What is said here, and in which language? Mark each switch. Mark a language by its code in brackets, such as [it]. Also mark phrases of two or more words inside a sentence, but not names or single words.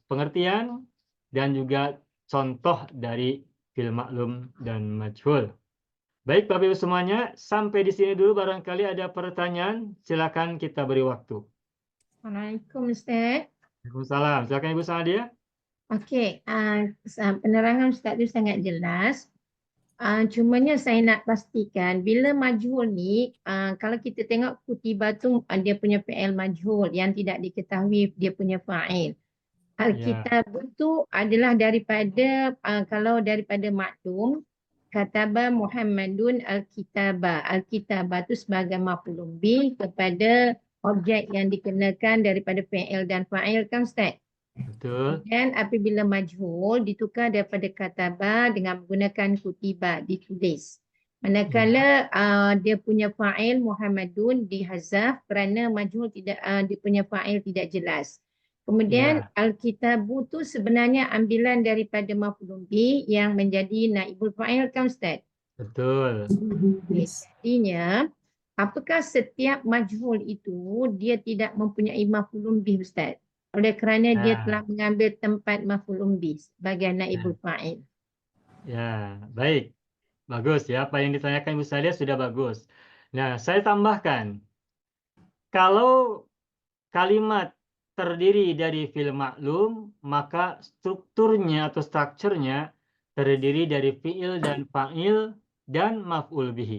[id] Pengertian dan juga contoh dari [ar] فعل معلوم [id] dan majhul. Baik Bapak Ibu semuanya, sampai di sini dulu, barangkali ada pertanyaan, silakan kita beri waktu. [ms] Assalamualaikum Ustaz. [id] Waalaikumsalam. Silakan Ibu Sanadia. [ms] Okey, penerangan Ustaz tu sangat jelas. Cumanya saya nak pastikan bila majhul ni, kalau kita tengok kutiba tu dia punya [ar] فعل مجهول [ms] yang tidak diketahui dia punya fa'il. Alkitab tu adalah daripada kalau daripada maklum, [ar] كتب محمد الكتاب. [ms] Al-kitaba tu sebagai [ar] مفعول به [ms] kepada objek yang dikenakan daripada fi'il dan fa'il kan Ustaz? Betul. Dan apabila majhul ditukar daripada kataba dengan menggunakan kutiba, ditulis. Manakala dia punya fa'il Muhammadun dihazaf kerana majhul tidak dia punya fa'il tidak jelas. Kemudian al-kitabu tu sebenarnya ambilan daripada [ar] مفعول به [ms] yang menjadi [ar] نائب الفاعل [ms] kan Ustaz? Betul. Artinya apakah setiap majhul itu dia tidak mempunyai [ar] مفعول به [ms] Ustaz? Oleh kerana dia telah mengambil tempat [ar] مفعول به [ms] sebagai [ar] نائب الفاعل. [id] Ya, baik. Bagus ya, apa yang ditanyakan Ibu Sadia sudah bagus. Nah, saya tambahkan, kalau kalimat terdiri dari [ar] فعل معلوم, [id] maka strukturnya atau strukturnya terdiri dari fi'il dan fa'il dan [ar] مفعول به.